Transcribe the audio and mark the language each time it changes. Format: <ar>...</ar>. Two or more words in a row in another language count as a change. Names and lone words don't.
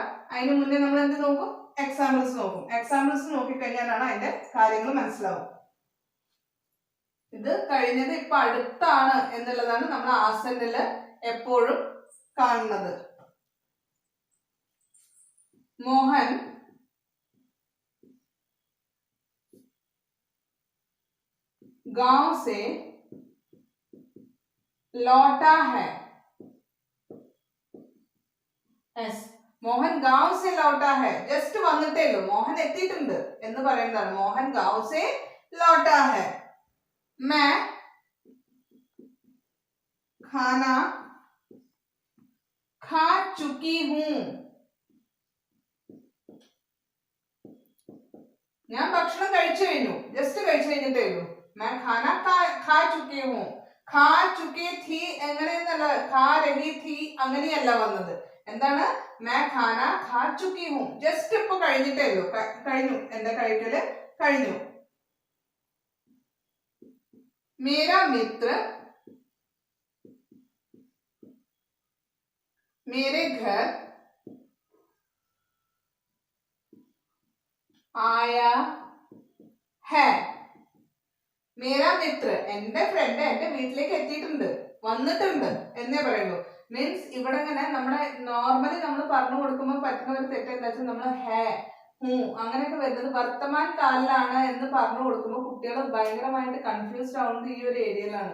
<ml>അതിന് മുന്നേ നമ്മൾ എന്ത് നോക്കും? എക്സാമ്പിൾസ് നോക്കും. എക്സാമ്പിൾസ് നോക്കിക്കഴിഞ്ഞാലാണ് അതിന്റെ കാര്യങ്ങൾ മനസ്സിലാവും. ഇത് കഴിഞ്ഞത് ഇപ്പൊ അടുത്താണ് എന്നുള്ളതാണ് നമ്മൾ ആസന്നില് എപ്പോഴും കാണുന്നത്.</ml> <hi>മോഹൻ गांव से लौटा है.</hi> <ml>yes, മോഹൻ</ml> <hi>गांव से लौटा है,</hi> <ml>ജസ്റ്റ് വന്നിട്ടേ ഉള്ളൂ, മോഹൻ എത്തിയിട്ടുണ്ട് എന്ന് പറയുന്നതാണ്.</ml> <hi>മോഹൻ गांव से लौटा है. मैं खाना खा चुकी हूं. ഞാൻ ഭക്ഷണം കഴിച്ചു കഴിഞ്ഞു, ജസ്റ്റ് കഴിച്ചു കഴിഞ്ഞിട്ടേ ഉള്ളൂ. मैं खाना खा चुकी हूं. खा चुकी थी എങ്ങനെയെന്നല്ല, खा रही थी</hi> <ml>അങ്ങനെയല്ല വന്നത്. എന്താണ്?</ml> <hi>मैं खाना खा चुकी हूं,</hi> <ml>ജസ്റ്റ് ഇപ്പൊ കഴിഞ്ഞിട്ടേ ഉള്ളൂ, കഴിഞ്ഞു, എന്റെ കഴിക്കല് കഴിഞ്ഞു.</ml> <hi>मेरा मित्र मेरे घर आया है. मेरा मित्र</hi> <ml>എന്റെ ഫ്രണ്ട് എന്റെ വീട്ടിലേക്ക് എത്തിയിട്ടുണ്ട്, വന്നിട്ടുണ്ട് എന്നേ പറയുള്ളൂ. മീൻസ് ഇവിടെ ഇങ്ങനെ നമ്മുടെ നോർമലി നമ്മൾ പറഞ്ഞു കൊടുക്കുമ്പോൾ പറ്റുന്ന ഒരു തെറ്റ് എന്താ വെച്ചാൽ നമ്മൾ</ml> <hi>है हूँ</hi> <ml>അങ്ങനെയൊക്കെ വരുന്നത് വർത്തമാൻ കാലിലാണ് എന്ന് പറഞ്ഞു കൊടുക്കുമ്പോൾ കുട്ടികൾ ഭയങ്കരമായിട്ട് കൺഫ്യൂസ്ഡ് ആവുന്നത് ഈ ഒരു ഏരിയയിലാണ്.</ml>